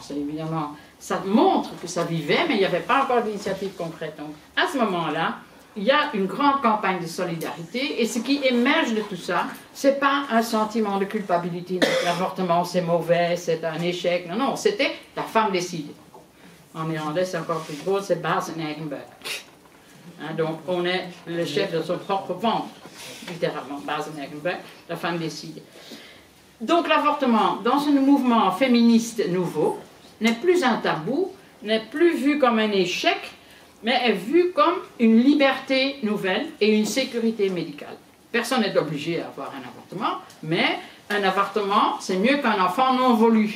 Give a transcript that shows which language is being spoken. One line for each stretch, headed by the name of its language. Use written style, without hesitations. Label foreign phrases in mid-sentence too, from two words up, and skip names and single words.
French: C'est évidemment, ça montre que ça vivait, mais il n'y avait pas encore d'initiative concrète. Donc, à ce moment-là, il y a une grande campagne de solidarité et ce qui émerge de tout ça, c'est pas un sentiment de culpabilité. L'avortement, c'est mauvais, c'est un échec. Non, non, c'était la femme décide. En néerlandais, c'est encore plus beau, c'est
Dutch: baas in eigen buik.
French: Hein, donc, on est le chef de son propre ventre, littéralement,
Dutch: baas in eigen buik,
French: la femme décide. Donc, l'avortement, dans ce mouvement féministe nouveau, n'est plus un tabou, n'est plus vu comme un échec, mais est vu comme une liberté nouvelle et une sécurité médicale. Personne n'est obligé à avoir un avortement, mais un avortement, c'est mieux qu'un enfant non voulu.